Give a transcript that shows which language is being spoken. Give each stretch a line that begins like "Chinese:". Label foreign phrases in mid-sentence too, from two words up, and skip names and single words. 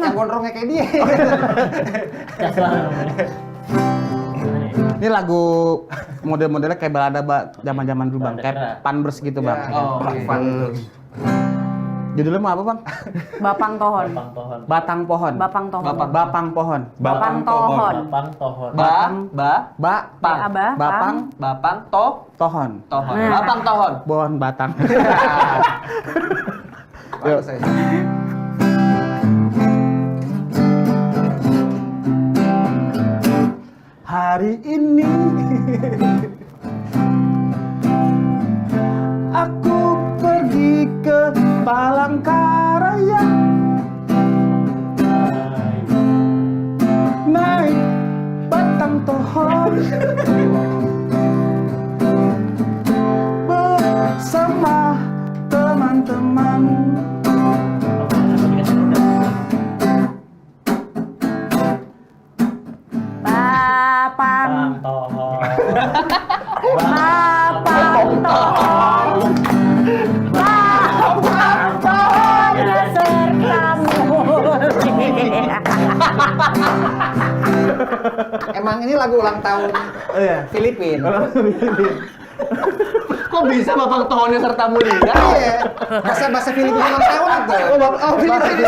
Indonesian: Yang gondrongnya kayak dia. Gas lah namanya. Gimana ya? Ini lagu model-modelnya kayak balada zaman-zaman dulu bang, Balada kayak keras. Panbers gitu bang. Ya, Oh, fun iya. terus. Judulnya mau apa bang? Bapang Tohon. Bapang Tohon. Batang pohon. Bapang Tohon. Bapang pohon. Bapang Tohon. Bapang Tohon. Bapang Bapang. Bapang Bapang tohon. Tohon. Nah. Bapang Tohon. Pohon batang. Bagus saya. Hari ini aku pergi ke Palangkaraya naik batang pohon bersama teman-teman. Bapang. Bapang Tohon. Bapang Tohon. Bapang Tohon besertamu. Emang ini lagu ulang tahun Oh iya. Filipina. Kok bisa Bapak Tohonnya serta mulia? Iya. Bahasa Filipina ulang tahun itu. Oh, Filipina.